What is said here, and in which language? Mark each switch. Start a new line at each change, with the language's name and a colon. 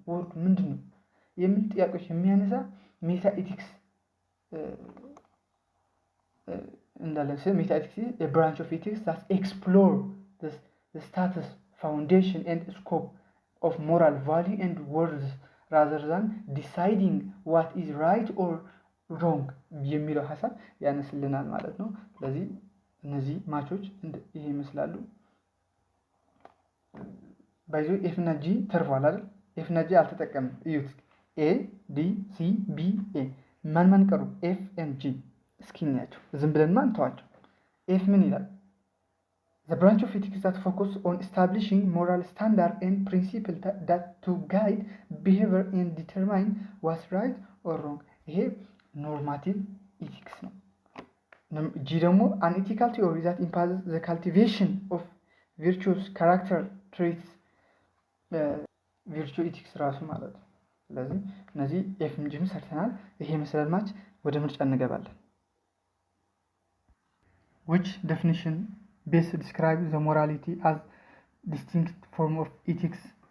Amharic: ወርዱ ምንድን ነው የሚል ጥያቄዎች የሚያነሳ ሜታ ኤቲክስ እንዳለ ሜታ ኤቲክስ
English: a branch of ethics that explore the status, foundation and scope of moral value and words rather than deciding what is right or wrong
Amharic: የሚለው ሀሳብ ያነስልናል ማለት ነው። ስለዚህ እነዚህ ማቾች ይሄ ይመስላሉ። ባይዞ ኤፍ እና ጂ ተርፏል አይደል? ኤፍ እና ጂ አልተጠቀምም። እዩት። ኤ ዲ ሲ ቢ ኤ ማን ቀሩ? ኤፍ ኤንድ ጂ። እስኪ እንያቸው ዝም ብለን ተዋቸው። ኤፍ ምን ይላል?
English: The branch of ethics that focus on establishing moral standards and principles that to guide behavior and determine what's right or wrong.
Amharic: ይሄ ኖርማቲቭ ኢቲክስ ነው። ጂ ደግሞ
English: an ethical theory that imposes the cultivation of virtuous character traits
Amharic: ቪርቹ ኢቲክስ ራሱ ማለት ነው። ስለዚህ እነዚህ ኤፍም ጂም ሰርተናል። ይሄ መሰላል ማች ወደ ምርጫ እንገባለን።
English: which definition best describes the morality as distinct form of ethics?